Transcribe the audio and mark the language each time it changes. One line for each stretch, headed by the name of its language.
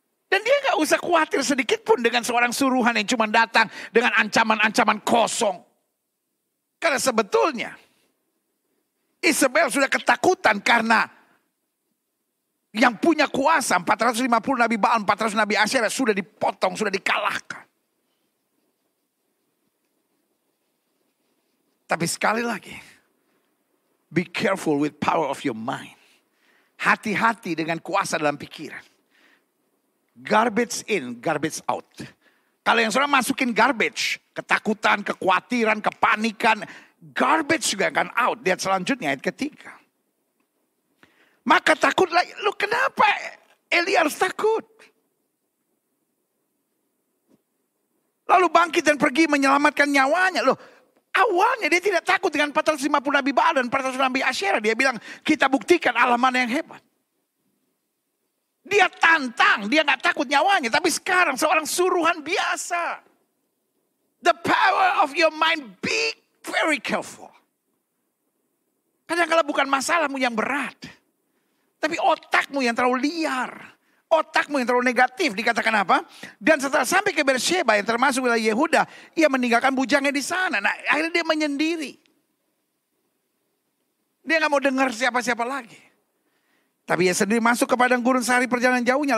Indonesian: Dan dia gak usah khawatir sedikit pun dengan seorang suruhan yang cuma datang dengan ancaman-ancaman kosong. Karena sebetulnya Isabel sudah ketakutan karena yang punya kuasa 450 nabi Baal, 400 nabi Asyera sudah dipotong, sudah dikalahkan. Tapi sekali lagi,
English: be careful with power of your mind.
Indonesian: Hati-hati dengan kuasa dalam pikiran.
English: Garbage in, garbage out.
Indonesian: Kalau yang saudara masukin garbage, ketakutan, kekhawatiran, kepanikan, garbage juga akan out. Lihat selanjutnya ayat ketiga. Maka takutlah, lu kenapa Elia harus takut? Lalu bangkit dan pergi menyelamatkan nyawanya. Loh, awalnya dia tidak takut dengan 450 nabi Baal dan 400 nabi Asyera. Dia bilang, kita buktikan Allah mana yang hebat. Dia Dia tantang, dia gak takut nyawanya. Tapi sekarang seorang suruhan biasa.
English: The power of your mind, be very careful.
Indonesian: Kadang-kadang bukan masalahmu yang berat. Tapi otakmu yang terlalu liar. Otakmu yang terlalu negatif. Dikatakan apa? Dan setelah sampai ke Beersheba yang termasuk wilayah Yehuda. Ia meninggalkan bujangnya di sana. Nah akhirnya dia menyendiri. Dia gak mau dengar siapa-siapa lagi. Tapi ia sendiri masuk ke padang gurun sehari perjalanan jauhnya.